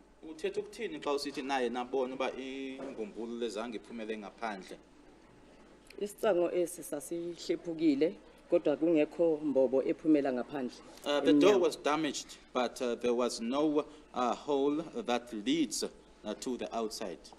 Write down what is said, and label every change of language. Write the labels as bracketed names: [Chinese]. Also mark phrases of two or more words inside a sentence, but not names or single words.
[Xhosa] Uthetha ukuthini xa usithi naye nabona uba imbumbulu lezange iphumele ngaphandle? Isicango esi sasihlephukile kodwa kungekho mbobo ephumela ngaphandle. [English] The door was damaged, but there was no hole that leads to the outside.